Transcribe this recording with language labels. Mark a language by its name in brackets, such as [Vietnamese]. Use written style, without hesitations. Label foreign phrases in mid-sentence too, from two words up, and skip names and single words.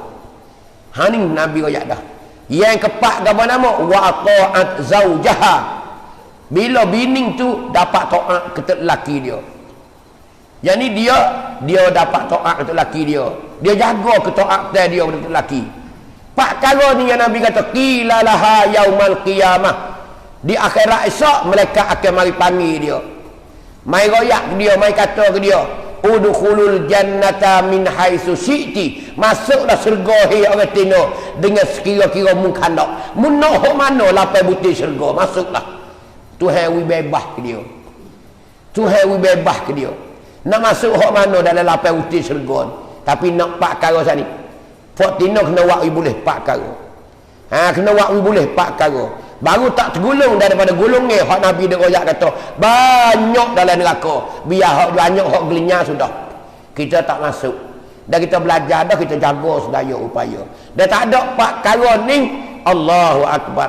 [Malay] Ni Nabi royak dah. Yang keempat apa nama? [Arabic] وأطاعت زوجها. [Malay] Bila bini tu dapat taat ke lelaki dia. Jadi dia dapat taat ke lelaki dia. Dia jaga ketaatan dia kepada lelaki. Pak kala ni yang Nabi kata [Arabic] قيل لها يوم القيامة. [Malay] Di akhirat esok mereka akan mari panggil dia. Mai royak ke dia, mai kata ke dia, [Arabic] ادخل الجنة من حيث شئت. [Malay] Masuklah syurga hai orang tino dengan sekira-kira mun kandak. Mun nak hok mana lapai butir syurga, masuklah. Tuhan wi bebas ke dia. Tuhan wi bebas ke dia. Nak masuk hok mana dalam lapai butir syurga. Tapi nak pak kara sani. Fok tino kena wak boleh pak kara. Kena wak boleh pak kara. Baru tak tergulung daripada gulungnya hak Nabi dia royak kata banyak dalam neraka. Biar hak banyak hak gelinya sudah. Kita tak masuk. Dan kita belajar dah, kita jaga sedaya upaya. Dan tak ada pak kara ni, [Arabic] الله أكبر.